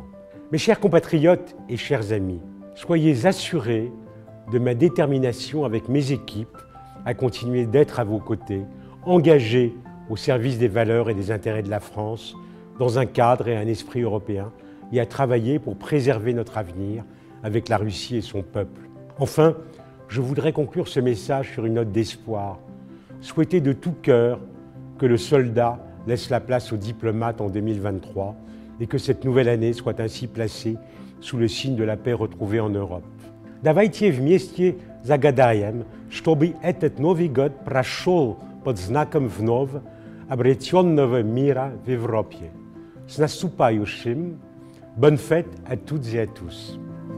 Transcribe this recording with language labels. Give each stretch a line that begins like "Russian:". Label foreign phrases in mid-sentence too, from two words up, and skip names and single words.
French: Mes chers compatriotes et chers amis, soyez assurés de ma détermination avec mes équipes à continuer d'être à vos côtés, engagés au service des valeurs et des intérêts de la France, dans un cadre et un esprit européen, et à travailler pour préserver notre avenir avec la Russie et son peuple. Enfin, je voudrais conclure ce message sur une note d'espoir. Souhaiter de tout cœur que le soldat laisse la place aux diplomates en 2023 et que cette nouvelle année soit ainsi placée sous le signe de la paix retrouvée en Europe.
Russian: Давайте вместе загадаем, чтобы этот Новый год прошел под знаком вновь обретенного мира в Европе. С наступающим!
French: Bonne fête à toutes et à tous!